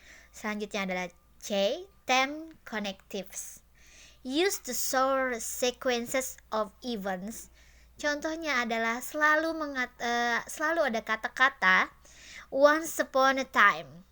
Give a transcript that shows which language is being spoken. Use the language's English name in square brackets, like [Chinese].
[Indonesian] Selanjutnya adalah C, time connectives. [English] Use the short sequences of events. [Indonesian] Contohnya adalah selalu ada kata-kata [English] once upon a time.